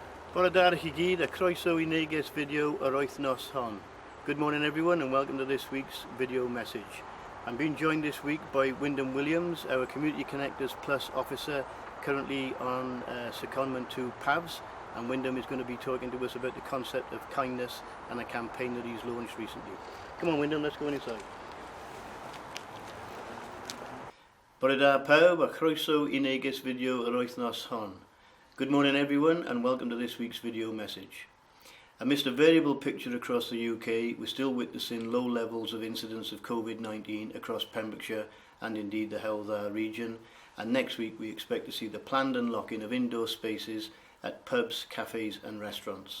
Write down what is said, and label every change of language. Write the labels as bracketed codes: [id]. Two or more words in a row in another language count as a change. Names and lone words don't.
[cy] Bore da chi gyd, a croeso I Neges video yr wythnos hon. [en] Good morning everyone and welcome to this week's video message. I'm being joined this week by Wyndham Williams, our Community Connectors Plus officer, currently on secondment to PAVS, and Wyndham is going to be talking to us about the concept of kindness and a campaign that he's launched recently. Come on Wyndham, let's go inside. [cy] Bore da pawb, a croeso I Neges video yr wythnos hon. [en] Good morning everyone and welcome to this week's video message. Amidst a variable picture across the UK, we're still witnessing low levels of incidence of COVID-19 across Pembrokeshire and indeed the Howth region, and next week we expect to see the planned unlocking of indoor spaces at pubs, cafes and restaurants.